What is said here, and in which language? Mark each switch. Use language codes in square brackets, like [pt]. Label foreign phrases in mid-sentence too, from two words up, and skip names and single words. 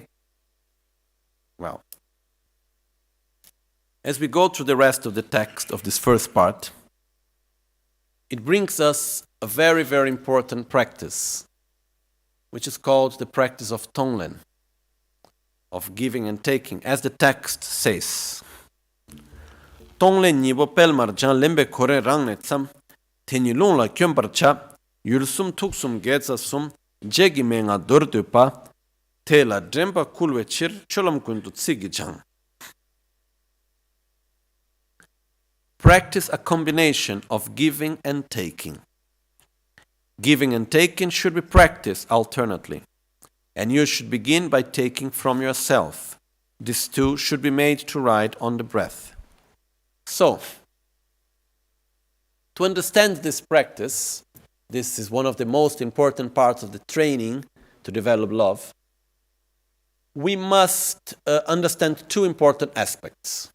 [en] Well, as we go through the rest of the text of this first part, it brings us a very, very important practice, which is called the practice of Tonglen, of giving and taking, as the text says. [bo] གཏོང་ལེན་གཉིས་པོ་སྤེལ་མར་སྦྱང་། ལེན་པའི་གོ་རིམ་རང་ནས་བརྩམ, དེ་ནི་རླུང་ལ་བསྐྱོན་པར་བྱ། ཡུལ་གསུམ་དུག་གསུམ་དགེ་རྩ་གསུམ། རྗེས་ཀྱི་མན་ངག་མདོར་བསྡུས་པ། དེ་ལ་དྲན་པ་བསྐུལ་ཕྱིར། སྤྱོད་ལམ་ཀུན་ཏུ་ཚིག་གིས་སྦྱང. [en] Practice a combination of giving and taking. Giving and taking should be practiced alternately, and you should begin by taking from yourself. These two should be made to ride on the breath. So, to understand this practice, this is one of the most important parts of the training to develop love, we must understand two important aspects.